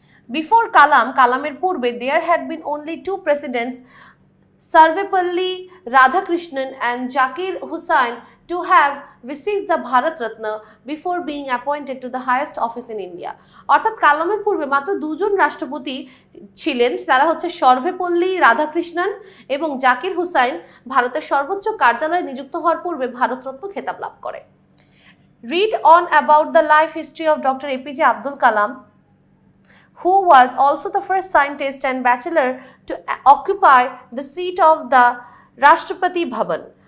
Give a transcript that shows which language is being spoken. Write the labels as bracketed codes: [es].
[en] Before [bn] Kalamer purbe, [en] there had been only 2 presidents, Sarvepalli Radhakrishnan and Zakir Hussain, to have received the Bharat Ratna before being appointed to the highest office in India. [bn] অর্থাৎ কালামের পূর্বে মাত্র 2 জন রাষ্ট্রপতি ছিলেন, তারা হচ্ছে সর্বেপল্লী রাধাকৃষ্ণন এবং জাকির হুসাইন ভারতের সর্বোচ্চ কার্যালয়ে নিযুক্ত হওয়ার পূর্বে ভারতরত্ন খেতাব লাভ করে। [en] Read on about the life history of Dr. APJ Abdul Kalam, who was also the first scientist and bachelor to occupy the seat of the Rashtrapati Bhavan.